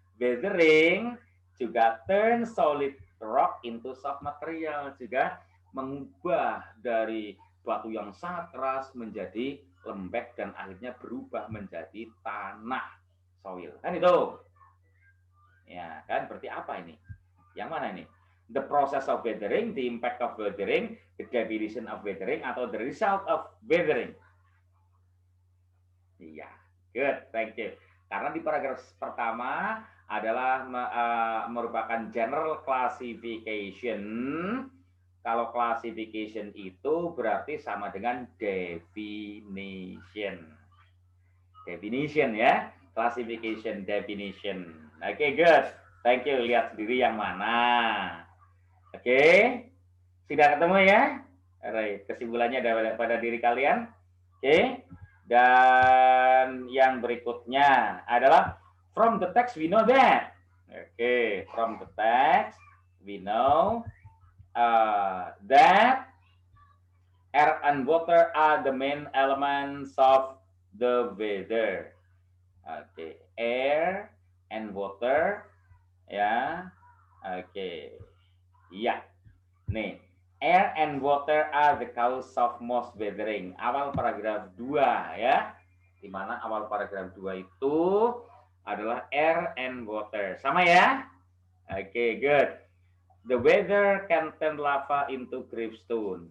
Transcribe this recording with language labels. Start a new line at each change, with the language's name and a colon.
Indonesian: Weathering juga
English: turn solid rock into soft material,
Indonesian: juga mengubah dari batu yang sangat keras menjadi lembek dan akhirnya berubah menjadi tanah, soil. Kan itu. Ya, kan berarti apa ini? Yang mana ini?
English: The process of weathering, the impact of weathering, the definition of weathering, atau the result of weathering.
Indonesian: Iya,
English: good, thank you.
Indonesian: Karena di paragraf pertama adalah merupakan general classification. Kalau classification itu berarti sama dengan definition.
English: Definition ya, classification, definition. Oke, good. Thank you.
Indonesian: Lihat sendiri yang mana. Oke, sudah ketemu ya? Kesimpulannya ada pada diri kalian. Oke. Dan yang berikutnya adalah
English: from the text we know that. Oke, from the text we know that air and water are the main elements of the weather.
Indonesian: Oke,
English: air and water
Indonesian: ya. Oke. Iya.
English: Nih, air and water are the cause of most weathering.
Indonesian: Awal paragraf 2 ya. Di mana awal paragraf 2 itu adalah
English: air and water.
Indonesian: Sama ya? Oke, good.
English: The weather can turn lava into gravestone.